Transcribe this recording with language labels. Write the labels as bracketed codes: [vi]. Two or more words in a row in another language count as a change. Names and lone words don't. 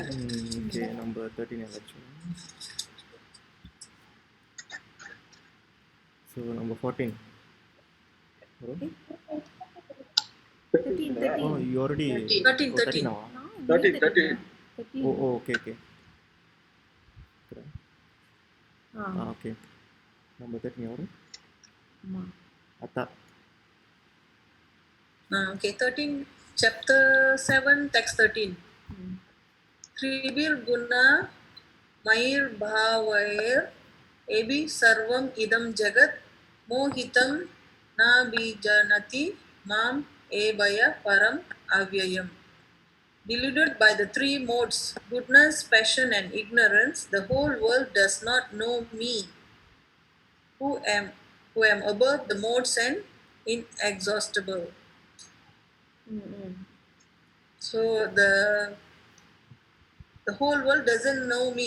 [en] Okay, number 13 election. So number 14. Bro? 13. Oh, you already 13. 13 now. No, 13. 13. Oh, okay. Okay. [te] Number 13 ఎవరు? Ma. అత్త. [en] Okay, 13, chapter 7, text 13. [sa] त्रिभिर् गुणमयैर् भावैर् एभिः सर्वम् इदं जगत् मोहितं नाभिजानाति माम् एभ्यः परम् अव्ययम्. [en] Deluded by the three modes, goodness, passion, and ignorance, the whole world does not know me, who am above the modes and inexhaustible. So the whole world doesn't know me.